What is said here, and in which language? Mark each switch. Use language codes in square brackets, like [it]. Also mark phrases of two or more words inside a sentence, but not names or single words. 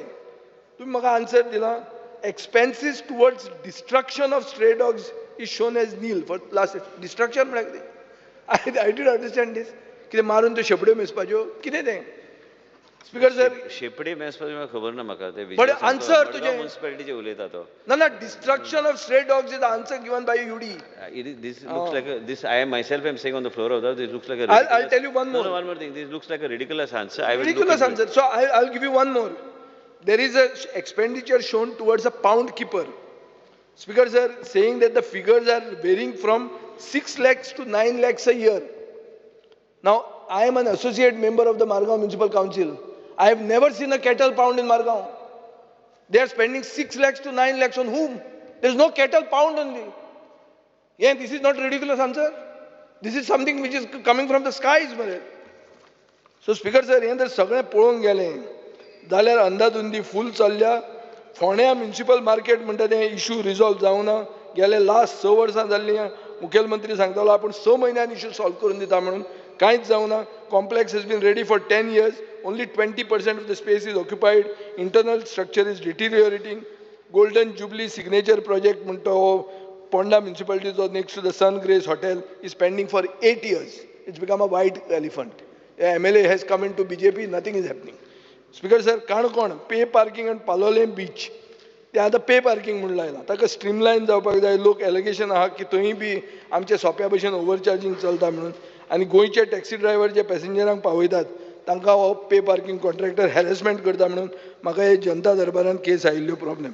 [kok] तुमी म्हाका आन्सर दिला [en] expenses towards destruction of stray dogs is shown as nil for last. [kok] डिस्ट्रक्शन म्हळ्यार कितें? [en] I did understand this. [kok] कितें मारून त्यो शेपड्यो मेजपाच्यो कितें तें स्पीकर सर? शेपडे मेसपाचें म्हाका खबर ना म्हाका ते [en] But answer तुजें. [kok] म्युन्सिपालिटीचे उलयता तो. [en] ना destruction of stray dogs is the answer given by UD. This looks like this. I am myself am saying on the floor of that. This looks like a. I'll tell you one more. No, one more thing. This looks like a ridiculous answer. I will Ridiculous look into answer. So I'll give you one more. There is a expenditure shown towards a pound keeper. Speakers are saying that the figures are varying from 6 lakhs to 9 lakhs a year. Now, I am an associate member of the Margao Municipal Council. I have never seen a cattle pound in Margao. They are spending 6 lakhs to 9 lakhs on whom? There is no cattle pound only. Yeah, this is not ridiculous answer. This is something which is coming from the skies, mare. So, Speaker sir, [kok] हे जर सगळें पळोवंक गेलें जाल्यार अंधाधुंदी फूल चल्ल्या. फोंड्या म्युन्सिपल मार्केट म्हणटा तें [en] issue resolve [kok] जावना. गेले लास्ट 6 वर्सां जाल्लीं. मुखेलमंत्री सांगतालो आपण 6 म्हयन्यान इश्यू सॉल्व करून दिता म्हणून. कांयच जावना. [en] Complex has been ready for 10 years. Only 20% of the space is occupied. Internal structure is deteriorating. Golden Jubilee signature project म्हणतो Ponda municipality next to the Sun Grace Hotel is pending for 8 years. It's become a white elephant. A MLA has come into BJP, nothing is happening. Speaker sir, [kok] काणकोण [en] pay parking [kok] and पालोलें बीच ते आतां [en] pay parking [kok] म्हणून लायलां. ताका स्ट्रीमलायन जावपाक जाय. लोक एलिगेशन आहा की थंय बी आमचे सोप्या भशेन ओव्हरचार्जिंग चलता म्हणून. आनी गोंयचे [en] taxi driver [kok] जे पॅसेंजरांक पावयतात तांकां हो [en] pay parking contractor harassment [kok] करता म्हणून म्हाका हे जनता दरबारान केस आयिल्ल्यो प्रॉब्लेम.